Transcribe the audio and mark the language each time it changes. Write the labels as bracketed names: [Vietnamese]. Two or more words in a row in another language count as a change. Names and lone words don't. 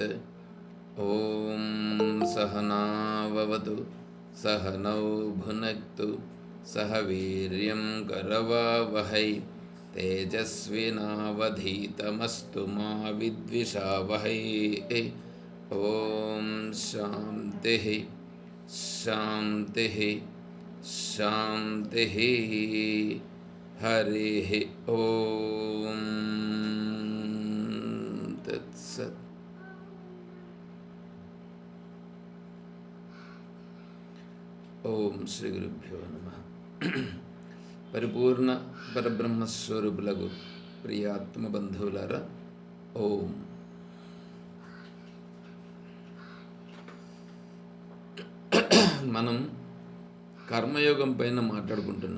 [Sanskrit] ॐ सहनाववतु सहनौ भुनक्तु सह वीर्यं करवावहै तेजस्विनावधीतमस्तु मा विद्विषावहै। ॐ शान्तिः शान्तिः शान्तिः। हरिः ॐ तत्सत्। ఓం శ్రీ గురుభ్యో నమః. [Telugu] పరిపూర్ణ పరబ్రహ్మస్వరూపులకు ప్రియాత్మ బంధువులారా, ఓం. మనం కర్మయోగం పైన మాట్లాడుకుంటున్నాం.